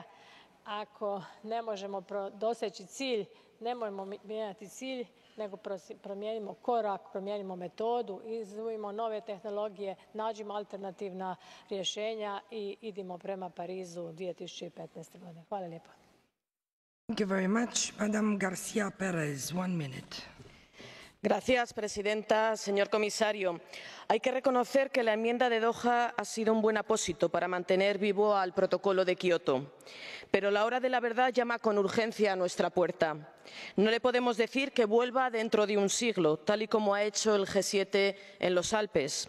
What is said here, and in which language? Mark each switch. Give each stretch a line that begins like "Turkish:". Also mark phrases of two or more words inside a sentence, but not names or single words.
Croatian: Ako ne možemo doseći cilj, nemojmo mijenjati cilj, nego promijenimo korak, promijenimo metodu, izumimo nove tehnologije, nađimo alternativna rješenja i idimo prema Parizu 2015. godine. Hvala lijepo.
English: Thank you very much. Madam García Pérez, 1 minute.
Spanish: Señora presidenta, señor comisario, hay que reconocer que la enmienda de Doha ha sido un buen apósito para mantener vivo al protocolo de Kyoto. Pero la hora de la verdad llama con urgencia a nuestra puerta. No le podemos decir que vuelva dentro de un siglo, tal y como ha hecho el G7 en los Alpes.